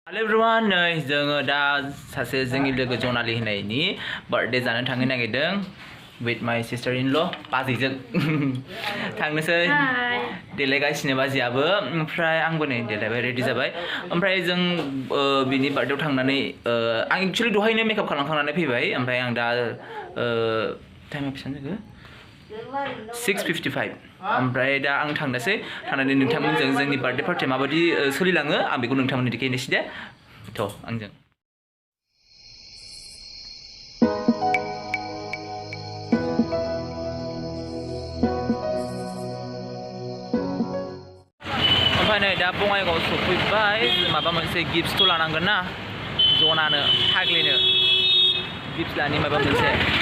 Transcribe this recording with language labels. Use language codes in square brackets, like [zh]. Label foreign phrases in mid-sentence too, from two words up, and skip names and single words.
[en] Hello everyone, [brx] जोङो दा सासे जोंनि लोगो जनालि होननायनि बर्थडे जानो थांनो नागिरदों [en] with my sister-in-law [brx] बाजैजों थांनोसै देलायगासिनो बाजैयाबो ओमफ्राय आंबो नै देलायबाय रेडि जाबाय ओमफ्राय जों बिनि बार्थडेयाव थांनानै आं एक्चुअली दहायनो मेकआप खालामखांनानै फैबाय ओमफ्राय आं दा टाइमा बेसेबां जाखो 6:55 ओमफ्राय दा आं थांनोसै थांनानै नोंथांमोनजों जोंनि बार्थडे पार्टिया माबायदि सोलिलाङो आं बेखौ नोंथांमोननो देखायनोसै दे थ' आंजों ओमफ्राय नै दा बङाइगाव सफैबाय माबा मोनसे गिफ्टथ' लानांगोन ना जनानो फाग्लिनो गिफ्ट लानि माबा मोनसे